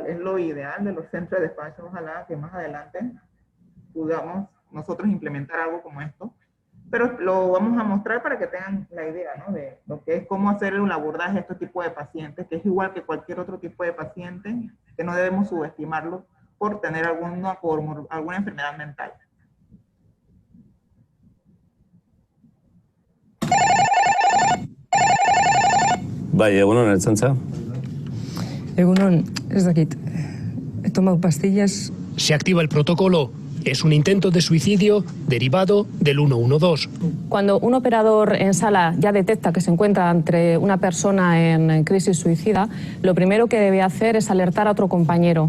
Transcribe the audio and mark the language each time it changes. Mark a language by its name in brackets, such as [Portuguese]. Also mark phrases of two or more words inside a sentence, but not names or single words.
[Spanish] Es lo ideal de los centros de despacho. Ojalá que más adelante podamos nosotros implementar algo como esto. Pero lo vamos a mostrar para que tengan la idea, ¿no? De lo que es cómo hacer un abordaje a este tipo de pacientes, que es igual que cualquier otro tipo de paciente, que no debemos subestimarlo por tener alguna enfermedad mental. [Basque] Bai, egunon, Ertzaintza. Egunon, ez dakit. [Spanish] He tomado pastillas. Se activa el protocolo. Es un intento de suicidio derivado del 112. Cuando un operador en sala ya detecta que se encuentra ante una persona en crisis suicida, lo primero que debe hacer es alertar a otro compañero.